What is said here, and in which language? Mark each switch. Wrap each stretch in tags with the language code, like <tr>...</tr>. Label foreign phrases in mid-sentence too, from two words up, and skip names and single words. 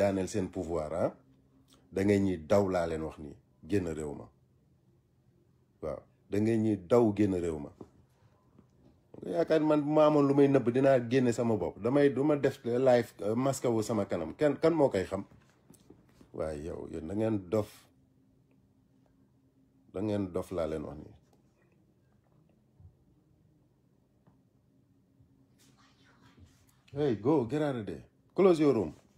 <wo>daaneel seen pouvoir ah da ngeen ñuy daw laa leen wax nii génn réew ma waaw da ngeen ñuy daw génn réew ma yaakaar man bu ma amoon lu may nëbb dinaa génne sama bopp du ma def live masque wu sama kanam kan moo koy xam waaye yow yéen da ngeen dof laa leen wax nii</wo> <en>hey go get out of there close your room</en>